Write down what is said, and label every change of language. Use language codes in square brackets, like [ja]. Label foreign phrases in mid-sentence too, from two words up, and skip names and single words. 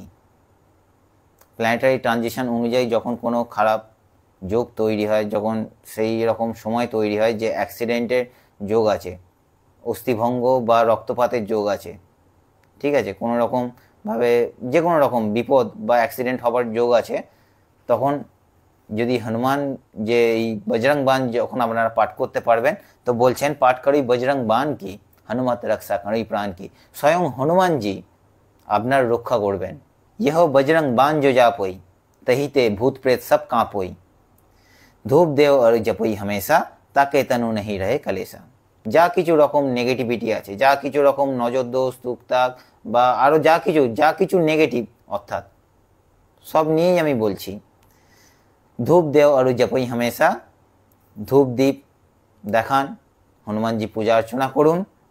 [bn] প্ল্যানেটারি ট্রানজিশন অনুযায়ী যখন কোনো খারাপ যোগ তৈরি হয়, যখন সেই রকম সময় তৈরি হয় যে অ্যাক্সিডেন্টের যোগ আছে, অস্থিভঙ্গ বা রক্তপাতের যোগ আছে, ঠিক আছে, কোনো রকমভাবে যে কোনো রকম বিপদ বা অ্যাক্সিডেন্ট হবার যোগ আছে, তখন যদি হনুমান যে এই বজরং বান যখন আপনারা পাঠ করতে পারবেন, তো বলছেন [hi] पाठ करि बजरंग बान कि, हनुमत रक्षा करि प्राण कि। [bn] স্বয়ং হনুমানজি আপনার রক্ষা করবেন। [hi] यह बजरंग बान जो जापोई तहीते भूत प्रेत सब कांपोई। धूप देव और जपोई हमेशा ताके तनु नहीं रहे कलेसा। [bn] যা কিছু রকম নেগেটিভিটি আছে, যা কিছু রকম নজর দোষ টুকটাক বা আরও যা কিছু নেগেটিভ, অর্থাৎ সব নিয়েই আমি বলছি। [hi] धूप देउ और जपै हमेशा, [bn] ধূপ দ্বীপ দেখান, হনুমানজি পূজা অর্চনা করুন।